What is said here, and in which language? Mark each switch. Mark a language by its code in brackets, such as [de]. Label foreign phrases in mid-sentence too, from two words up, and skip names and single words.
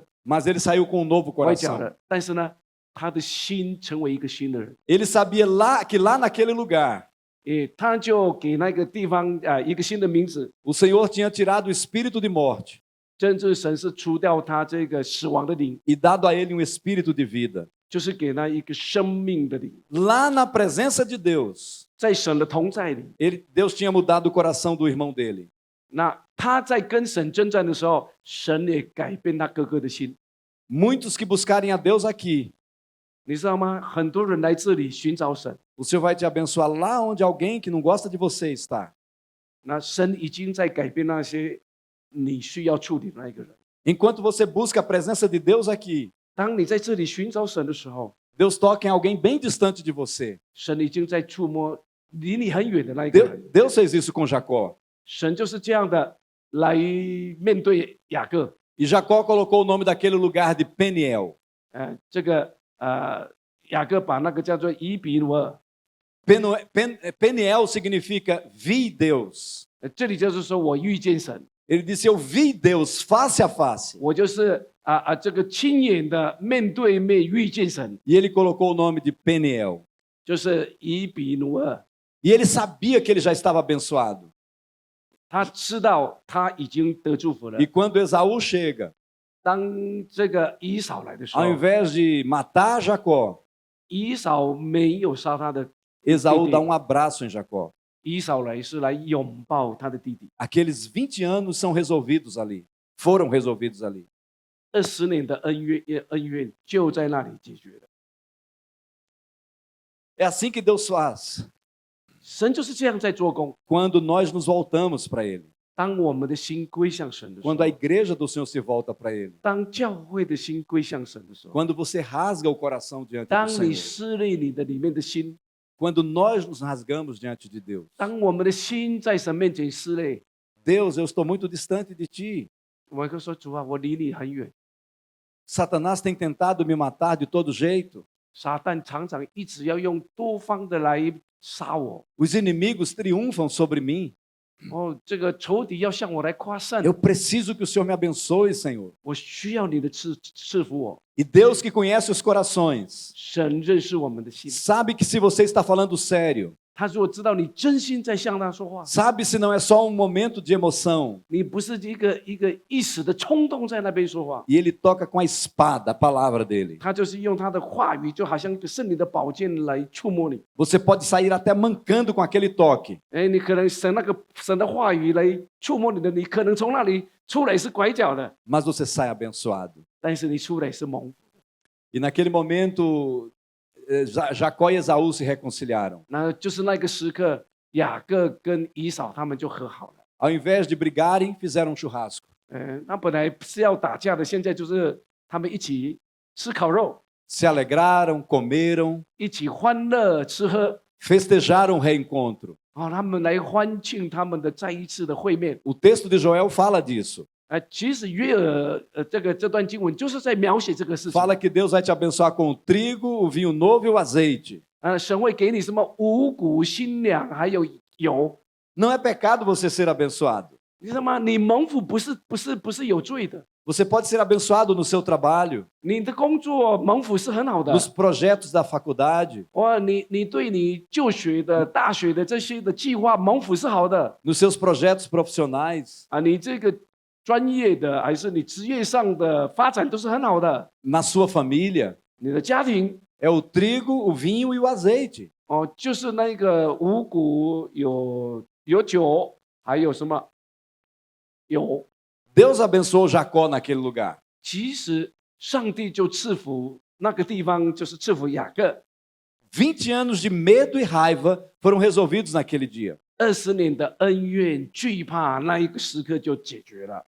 [pt] mas ele saiu com um novo [zh] 歪脚 [pt] coração. [zh] 了。但是呢，他的心成为一个新的人， [pt] Ele sabia que lá naquele lugar, [zh] 他就给那个地方一个新的名字， [pt] o Senhor tinha tirado o espírito de morte [zh] 真正神是除掉他这个死亡的灵， [pt] e dado a ele um espírito de vida. [zh] 就是给他一个生命的灵。 [pt] Lá na presença de Deus, [zh] 在神的同在里， [pt] Deus tinha mudado o coração do irmão dele. [zh] 那他在跟神征战的时候，神也改变他哥哥的心。 [pt] Muitos que buscarem a Deus aqui, [zh] 你知道吗？很多人来这里寻找神， [pt] o Senhor vai te abençoar lá onde alguém que não gosta de você está. [zh] 那神已经在改变那些你需要处理的那一个人。 [pt] Enquanto você busca a presença de Deus aqui, [zh] 当你在这里寻找神的时候， [pt] Deus toca em alguém bem distante de você. [zh] 神已经在触摸离你很远的那一个人。 [pt] Deus fez isso com Jacó. [zh] 神就是这样的来面对雅各。 [pt] E Jacó colocou o nome daquele lugar de Peniel. [zh] 雅各把那个叫做以比努尔， [pt] Peniel significa vi Deus. [zh] 这里就是说我遇见神， [pt] Ele disse: Eu vi Deus face a face. [zh] 我就是这个亲眼的面对面遇见神， [pt] E ele colocou o nome de Peniel. [zh] 就是以比努尔。 [pt] E ele sabia que ele já estava abençoado. [zh] 他知道他已经得祝福了 [pt] E。quando Esaú chega, [zh] 当这个以扫来的时候 [pt] ao，invés de matar Jacó, [zh] 以扫没有杀他的， [pt] Esaú dá um abraço em Jacó. [zh] 以扫来是来拥抱他的弟弟。 [pt] Aqueles 20 anos são resolvidos ali. Foram resolvidos ali. [zh] 20 年的恩怨就在那里解决了。 [pt] É assim que Deus faz. [zh] 神就是这样在做工。 [pt] Quando nós nos voltamos para Ele. [zh] 当我们的心归向神的时候 [pt] Quando，a igreja do Senhor se volta para Ele. [zh] 当教会的心归向神的时候， [pt] Quando você rasga o coração diante [zh] 当 [pt] do [zh] 你 [pt] Senhor. [zh] 撕裂你的里面的心， [pt] Quando nós nos rasgamos diante de Deus. [zh] 当我们的心在神面前撕裂， [pt] Deus, eu estou muito distante de Ti. [zh] 我们会说主啊，我离你很远。 [pt] Satanás tem tentado me matar de todo jeito. [zh] 撒旦常常一直要用多方的来杀我。 [pt] Os inimigos triunfam sobre mim. [zh] 这个仇敌要向我来夸胜， [pt] Eu preciso que o Senhor me abençoe, Senhor. [zh] 我需要你的赐福我。 [pt] E Deus que conhece os corações, [zh] 神认识我们的心， [pt] sabe que se você está falando sério, [zh] 他如果知道你真心在向他说话， [pt] sabe se não é só um momento de emoção, [zh] 你不是一个一时的冲动在那边说话， [pt] e Ele toca com a espada, a palavra dele. [zh] 他就是用他的话语，就好像一个圣灵的宝剑来触摸你。 [pt] Você pode sair até mancando com aquele toque, [zh] 你可能神的话语来触摸你的，你可能从那里出来是拐角的， [pt] mas você sai abençoado. [zh] 但是你出来是蒙福。 [pt] E naquele momento, Jacó e Esaú se reconciliaram. [zh] 那就是那个时刻，雅各跟以扫他们就和好了。 [pt] Ao invés de brigarem, fizeram um churrasco. [zh] 那本来是要打架的，现在就是他们一起吃烤肉， [pt] Se alegraram, comeram, [zh] 一起欢乐吃喝。 [pt] festejaram o reencontro. [zh] 他们来欢庆他们的再一次的会面。 [pt] O texto de Joel fala disso. [zh] 其实约珥这段经文就是在描写这个事情。 [pt] Fala que Deus vai te abençoar com o trigo, o vinho novo e o azeite. [zh] 神会给你什么五谷、新粮，还有油。 [pt] Não é pecado você ser abençoado. [zh] 你知道吗？你蒙福不是有罪的。 [pt] Você pode ser abençoado no seu trabalho, [zh] 你的工作蒙福是很好的。 [pt] nos projetos da faculdade, [zh] 你对你就学的大学的这些的计划蒙福是好的。 [pt] nos seus projetos profissionais, [zh] 你这个专业的还是你职业上的发展都是很好的。 [pt] na sua família. [zh] 你的家庭 [pt] É o trigo, o vinho e o azeite. [zh] 就是那个五谷有酒，还有什么油。 [pt] Deus abençoou Jacó naquele lugar. [zh] 其实上帝就赐福那个地方，就是赐福雅各。 [pt] 20 anos de medo e raiva foram resolvidos naquele dia. [zh] 20年的恩怨惧怕，那一个时刻就解决了。